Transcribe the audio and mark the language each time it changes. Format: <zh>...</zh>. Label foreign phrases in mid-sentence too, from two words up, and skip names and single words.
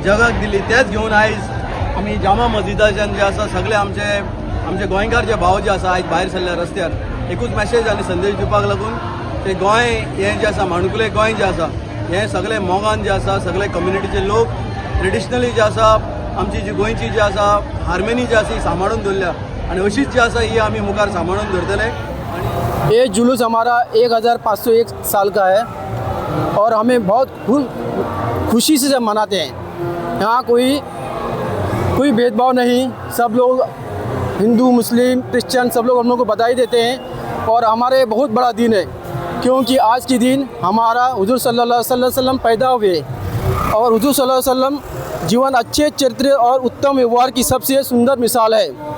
<kok>जगाक दिली तेच घेवन आयज आमी जामा मस्जिदाच्यान जे आसा सगळे आमचे गोंयकार जे भाव जे आसा आयज भायर सरल्या रस्त्यार एकूच मॅसेज आनी संदेश दिवपाक लागून ते गोंय हें जे आसा माणकुलें गोंय जें आसा हें सगळे मोगान जे आसा सगळे कम्युनिटीचे लोक ट्रेडिशनली जे आसा आमची जी गोंयची जी आसा हार्मोनी जी आसा ही सांबाळून दवरल्या आनी अशीच जी आसा ही आमी मुखार सांबाळून दवरतले.</kok> <hi>ये जुलूस हमारा 1501 साल का है और हमें बहुत खुशी से मनाते हैं. यहाँ कोई भेदभाव नहीं, सब लोग हिंदू मुस्लिम क्रिश्चियन सब लोग हम लोग को बधाई देते हैं और हमारे बहुत बड़ा दिन है क्योंकि आज के दिन हमारा हुजूर</hi> <ar>صلى الله عليه وسلم</ar> <hi>पैदा हुए और हुजूर</hi> <ar>صلى الله عليه وسلم</ar> <hi>जीवन अच्छे चरित्र और उत्तम व्यवहार की सबसे सुंदर मिसाल है.</hi>